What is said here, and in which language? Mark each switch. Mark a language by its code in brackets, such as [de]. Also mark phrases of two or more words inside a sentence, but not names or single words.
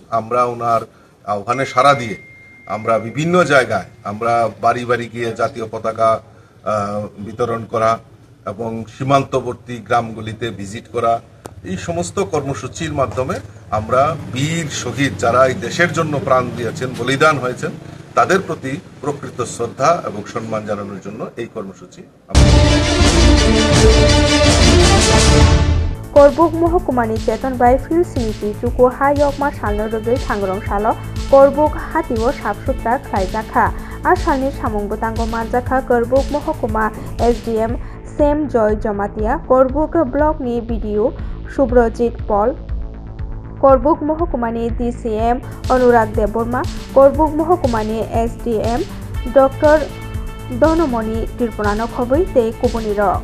[bn] আমরা ওনার আহ্বানে সাড়া দিয়ে আমরা বিভিন্ন জায়গায় আমরা বাড়ি বাড়ি গিয়ে জাতীয় পতাকা বিতরণ করা এবং সীমান্তবর্তী গ্রামগুলিতে ভিজিট করা, এই সমস্ত কর্মসূচির মাধ্যমে আমরা বীর শহীদ যারা এই দেশের জন্য প্রাণ দিয়েছেন, বলিদান হয়েছেন, তাদের প্রতি প্রকৃত শ্রদ্ধা এবং সম্মান জানানোর জন্য এই কর্মসূচি। [trp] करबुक महकुमानि चेतन बाय फिल समिति चुकु हायकमा सालनो रगै सांग्रं सालो करबुक हातिओ साफसुथ्रा खालायजाखा आसामनि सामंग बोतांगो मानजाखा करबुक महकुमा एसडीएम सेम जय जमातिया करबुक ब्लकनि बीडीओ सुब्रजित पल करबुक महकुमानि डीसीएम अनुराग देबबर्मा करबुक महकुमानि एसडीएम डॉक्टर दनमणि त्रिपुरानो खबै ते कुबुनिर